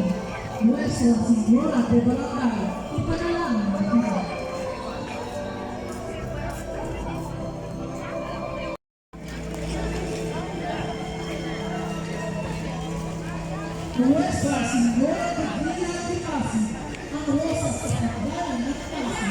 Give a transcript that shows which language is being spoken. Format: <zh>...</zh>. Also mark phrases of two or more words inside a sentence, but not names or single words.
<tl>Nuestra Señora de Barangay, ipanalangin kita. Nuestra Señora de Villa de Casi, ang rosas sa pagdalan ng Casi.</tl>